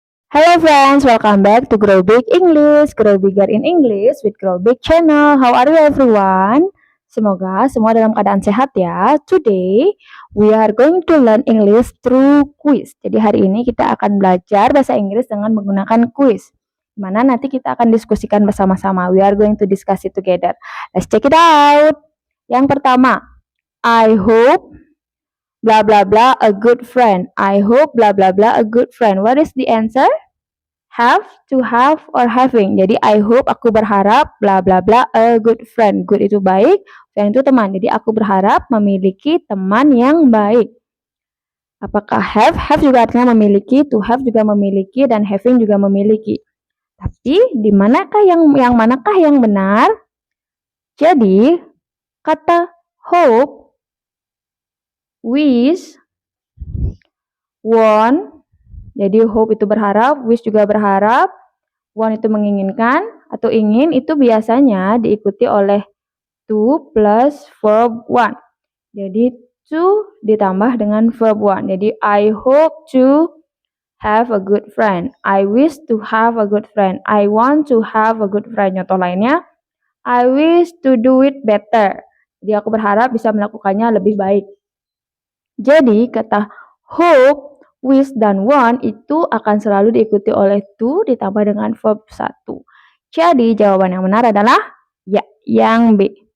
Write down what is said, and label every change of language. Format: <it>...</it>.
<en>Hello friends, welcome back to Grow Big English, Grow Bigger in English with Grow Big Channel. How are you everyone?</en> <id>Semoga semua dalam keadaan sehat ya.</id> <en>Today, we are going to learn English through quiz.</en> <id>Jadi hari ini kita akan belajar bahasa Inggris dengan menggunakan quiz. Mana nanti kita akan diskusikan bersama-sama.</id> <en>We are going to discuss it together. Let's check it out.</en> <id>Yang pertama,</id> <en>I hope blah blah blah a good friend. I hope blah blah blah a good friend. What is the answer? Have, to have, or having.</en> <id>Jadi</id> <en>I hope,</en> <id>aku berharap,</id> <en>bla bla bla, a good friend.</en> <id>Good itu baik, friend itu teman. Jadi aku berharap memiliki teman yang baik. Apakah have? Have juga artinya memiliki, to have juga memiliki, dan having juga memiliki. Tapi di manakah yang manakah yang benar? Jadi kata hope, wish, want. Jadi hope itu berharap, wish juga berharap, want itu menginginkan atau ingin, itu biasanya diikuti oleh to plus verb one. Jadi to ditambah dengan verb one. Jadi</id> <en>I hope to have a good friend. I wish to have a good friend. I want to have a good friend.</en> <id>Contoh lainnya,</id> <en>I wish to do it better.</en> <id>Jadi aku berharap bisa melakukannya lebih baik. Jadi kata hope, wish, dan want itu akan selalu diikuti oleh to ditambah dengan verb 1. Jadi jawaban yang benar adalah ya, yang B.</id>